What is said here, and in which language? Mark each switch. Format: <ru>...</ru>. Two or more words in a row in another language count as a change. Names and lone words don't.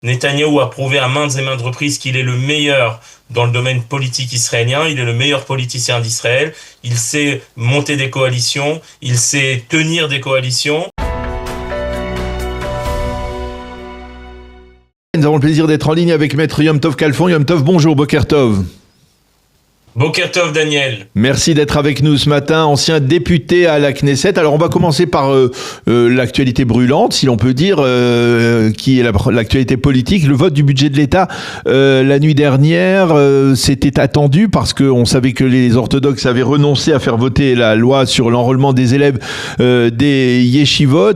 <fr>Netanyahou a prouvé à maintes et maintes reprises qu'il est le meilleur dans le domaine politique israélien, il est le meilleur politicien d'Israël, il sait monter des coalitions, il sait tenir des coalitions. Nous avons le plaisir d'être en ligne avec Maître Yom Tov Kalfon. Yom Tov, bonjour,</fr> <he>בוקר טוב. בוקר טוב,</he> <fr>Daniel. Merci d'être avec nous ce matin, ancien député à la Knesset. Alors on va commencer par l'actualité brûlante, si l'on peut dire, qui est l'actualité politique. Le vote du budget de l'État la nuit dernière, c'était attendu parce qu'on savait que les orthodoxes avaient renoncé à faire voter la loi sur l'enrôlement des élèves des yeshivot.</fr>